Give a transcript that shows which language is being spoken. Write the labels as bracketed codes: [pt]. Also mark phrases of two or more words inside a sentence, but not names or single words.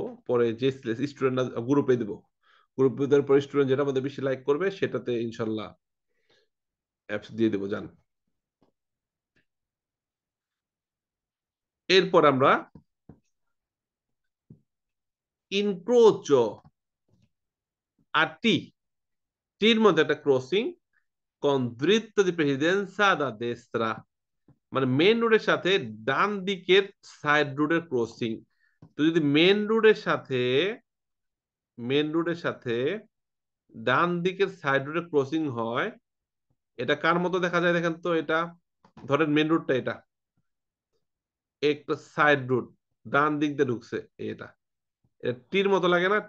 [bn] পরে যে স্টুডেন্টরা গ্রুপে দিব, গ্রুপে দেওয়ার পরে স্টুডেন্ট যেটা আমাদের বেশি লাইক করবে সেটাতে ইনশাল্লাহ অ্যাপস দিয়ে দেবো, জান। এরপর আমরা ইনক্রোচো আর টির মধ্যে একটা ক্রসিং, [it] con dritto di precedenza da destra, [bn] মানে মেন রোডের সাথে ডান দিকের সাইড রোডের ক্রসিং। তো যদি মেন রোডের সাথে ডান দিকের সাইড রোডে ক্রসিং হয়, এটা কার মতো দেখা যায় দেখেন তো। এটা ধরেন মেন রোডটা, এটা একটা সাইড রোড ডান দিক দিয়ে ঢুকছে, এটা এটা টির মতো লাগে না?